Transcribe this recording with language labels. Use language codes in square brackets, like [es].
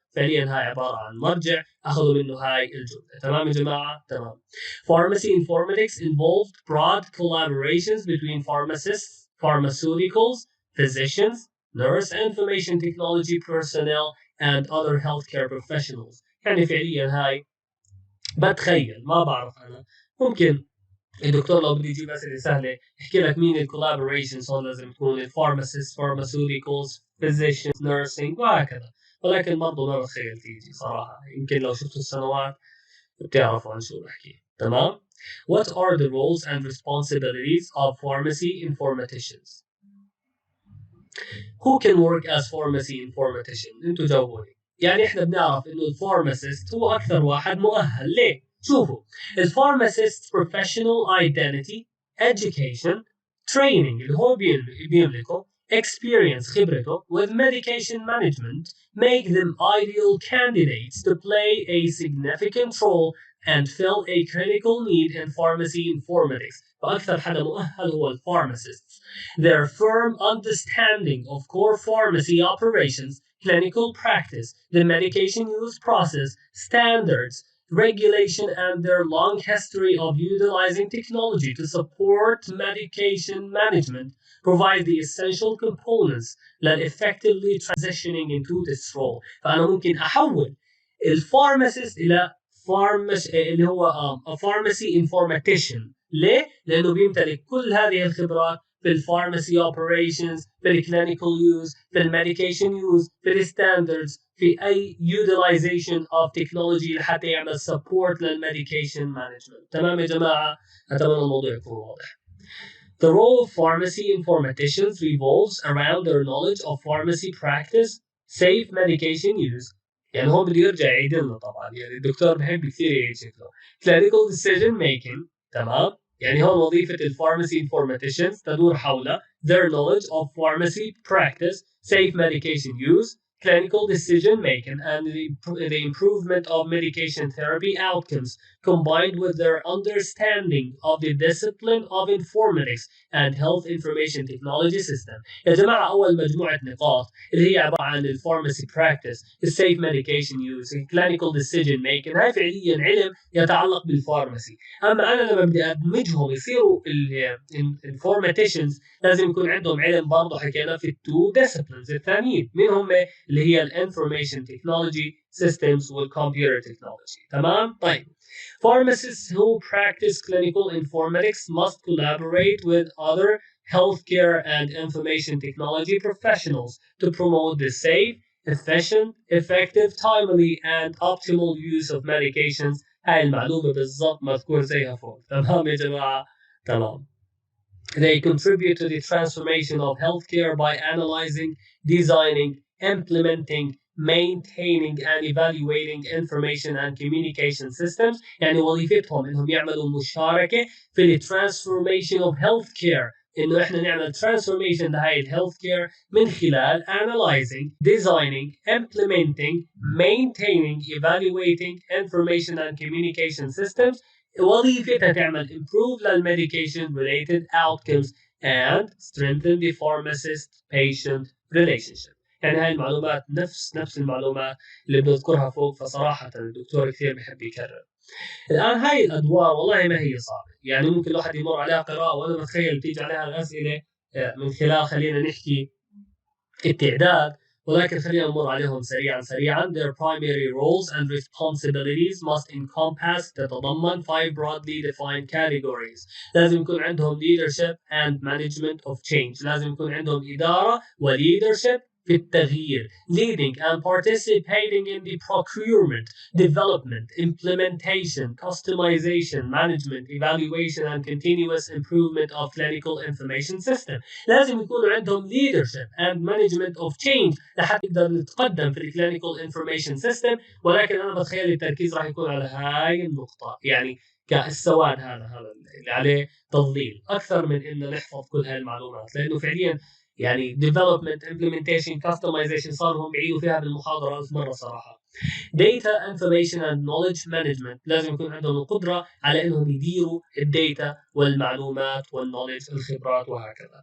[ar] فعليا هاي عبارة عن مرجع أخذوا منه هاي الجملة. تمام يا جماعة؟ تمام. [en] Pharmacy informatics involved broad collaborations between pharmacists, pharmaceuticals, physicians, nurse and information technology personnel and other healthcare professionals. [ar] يعني فعليا هاي بتخيل ما بعرف أنا ممكن الدكتور لو بده يجيب أسئلة سهلة يحكي لك مين الكولابوريشنز هون لازم تكون الفارماسيست pharmaceuticals physicians nursing وهكذا، ولكن برضه ما بتخيل تيجي صراحة، يمكن لو شفتوا السنوات بتعرفوا عن شو بحكي. تمام. [en] What are the roles and responsibilities of pharmacy informaticians? Who can work as pharmacy informatician؟ [ar] انتوا جاوبوني. يعني احنا بنعرف انه الفارماسيست هو اكثر واحد مؤهل. ليه؟ شوفوا الفارماسيست [en] professional identity, education, training [ar] اللي هو بيملكه [en] experience خبرته with medication management make them ideal candidates to play a significant role and fill a critical need in pharmacy informatics. [ar] فأكثر حدا مؤهل هو الفارماسيست. [en] Their firm understanding of core pharmacy operations, clinical practice, the medication use process, standards, regulation, and their long history of utilizing technology to support medication management provide the essential components that effectively transitioning into this role. [ar] فأنا ممكن أحول الفارماسيست إلى اللي هو pharmacy informatician. ليه؟ لأنه بيمتلك كل هذه الخبرات في الفارماسي اوبريشنز، في الكلينيكال يوز، في الميديكيشن يوز، في الستاندردز، في اي [en] utilization of technology [ar] لحتى يعمل support للميديكيشن مانجمنت. تمام يا جماعه؟ اتمنى الموضوع يكون واضح. [en] The role of pharmacy informaticians revolves around their knowledge of pharmacy practice, safe medication use. [ar] يعني هو بده يرجع يعيد لنا طبعا، يعني الدكتور بحب كثير يعيد شكله. [en] Clinical decision making. [ar] تمام؟ يعني هون وظيفة الفارماسي informaticians تدور حول [en] their knowledge of pharmacy practice, safe medication use, clinical decision making, and the improvement of medication therapy outcomes, combined with their understanding of the discipline of informatics and health information technology system. [ar] يا جماعة أول مجموعة نقاط اللي هي عبارة عن الفارماسي براكتس، السيف ميديكيشن يوز، الكلينيكال ديسيجن ميكنج، هاي فعليا علم يتعلق بالفارماسي. أما أنا لما بدي أدمجهم يصيروا الفورماتيشنز لازم يكون عندهم علم برضه حكينا في التو ديسيبلينز الثانيين، مين هم؟ اللي هي الانفورميشن تكنولوجي سيستمز والكمبيوتر تكنولوجي. تمام؟ طيب [en] pharmacists who practice clinical informatics must collaborate with other healthcare and information technology professionals to promote the safe, efficient, effective, timely, and optimal use of medications. [ar] هاي المعلومة بالضبط مذكور زيها فوق. تمام يا جماعة؟ تمام. [en] They contribute to the transformation of healthcare by analyzing, designing, implementing, maintaining and evaluating information and communication systems. [ar] يعني وظيفتهم انهم يعملوا مشاركة في [en] the transformation of healthcare، [ar] انه احنا نعمل transformation لهاي healthcare من خلال [en] analyzing, designing, implementing, maintaining, evaluating information and communication systems. [ar] وظيفتها تعمل [en] improve للmedication related outcomes and strengthen the pharmacist patient relationship. [ar] يعني هاي المعلومات نفس المعلومات اللي بنذكرها فوق، فصراحة الدكتور كثير بحب يكرر. الآن هاي الأدوار والله ما هي صعبة، يعني ممكن الواحد يمر عليها قراءة وأنا بتخيل تيجي عليها الأسئلة من خلال خلينا نحكي التعداد، ولكن خلينا نمر عليهم سريعا. [en] Their primary roles and responsibilities must encompass تتضمن 5 broadly defined categories. [ar] لازم يكون عندهم [en] leadership and management of change. [ar] لازم يكون عندهم إدارة و leadership في التغيير. [en] Leading and participating in the procurement, development, implementation, customization, management, evaluation and continuous improvement of clinical information system. [ar] لازم يكون عندهم [en] leadership and management of change [ar] لحتى يقدر يتقدم في [en] clinical information system. [ar] ولكن أنا بتخيل التركيز راح يكون على هاي النقطة، يعني كالسواد هذا اللي عليه تضليل أكثر من إن نحفظ كل هاي المعلومات، لأنه فعليا يعني [en] development implementation customization [ar] صار لهم بعيدوا فيها بالمحاضرة 1000 مرة صراحة. [en] data information and knowledge management [ar] لازم يكون عندهم القدرة على انهم يديروا الداتا والمعلومات والنولج الخبرات وهكذا.